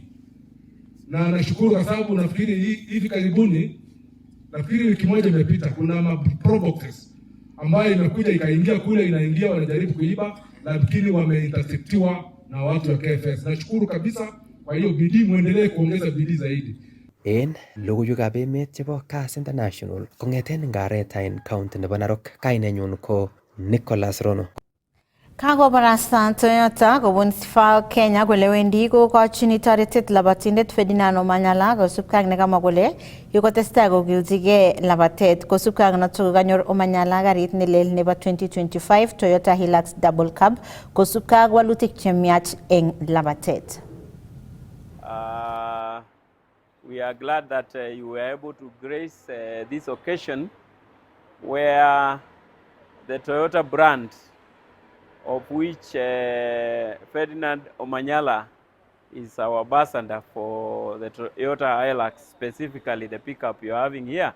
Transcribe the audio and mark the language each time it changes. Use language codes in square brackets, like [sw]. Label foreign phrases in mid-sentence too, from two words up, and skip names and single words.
[sw] Na nashukuru kwa sababu nafikiri hivi karibuni, nafikiri wiki moja imepita, kuna proboxes ambayo imekuja ikaingia kule, inaingia wanajaribu kuiba, lakini wameinterceptiwa na watu wa KFS. Nashukuru kabisa. Kwa hiyo bidii, muendelee kuongeza bidii zaidi. [kln] En logoiwekab emet chebo Kass International kong'eten Ngaretain County nebo Narok, kainenyun ko Nicholas Rono. Kakobarasta Toyota kobun Sifal Kenya kole wendi kokochin toretet labatindet Ferdinand Omanyala kosubkei ak nekamwa kole yekotestai kokilchigei labatet kosubkei ak notok kanyor Omanyala garit nelel nebo 2025 Toyota Hilux Double Cab kosubkei ak walutik chemiach eng labatet. [en] We are glad that you were able to grace this occasion where the Toyota brand, of which Ferdinand Omanyala is our ambassador for the Toyota Hilux, specifically the pickup you're having here.